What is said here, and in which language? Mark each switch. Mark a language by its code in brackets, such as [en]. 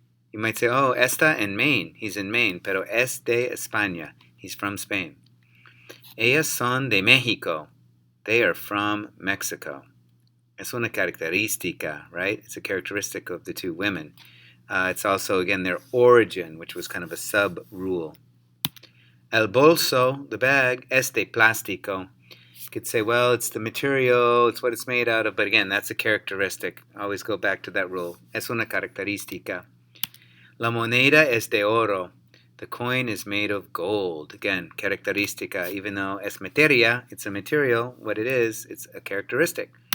[en] You might say, oh, [es] está en Maine. [en] He's in Maine. [es] Pero es de España. [en] He's from Spain. [es] Ellas son de México. [en] They are from Mexico. [es] Es una característica, right? [en] It's a characteristic of the two women. It's also, again, their origin, which was kind of a sub-rule. [es] El bolso, [en] the bag, [es] es de plástico. [en] You could say, well, it's the material, it's what it's made out of, but again, that's a characteristic. Always go back to that rule. [es] Es una característica. La moneda es de oro. [en] The coin is made of gold. Again, característica. Even though [es] es materia, [en] it's a material, what it is, it's a characteristic.